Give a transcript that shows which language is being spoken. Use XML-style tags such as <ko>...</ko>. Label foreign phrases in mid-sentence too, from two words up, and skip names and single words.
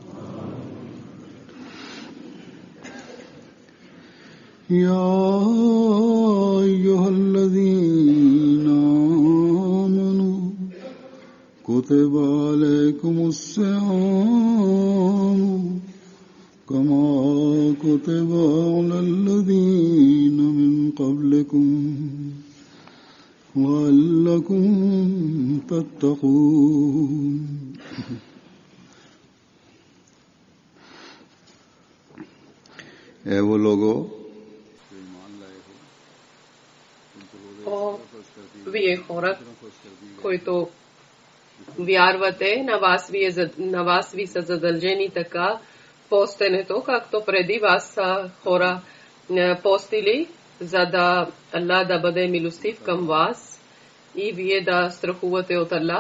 <ar>يا أيها الذين آمنوا كتب عليكم الصيام كما كتب على الذين من قبلكم لعلكم تتقون.</ar> <hi>वो लोगों</hi> <bg>вие хора, които вярвате, на вас ви са задължени така постенето, както преди вас са хора постили, за да Аллах да бъде милостив към вас и вие да страхувате от Аллах.</bg>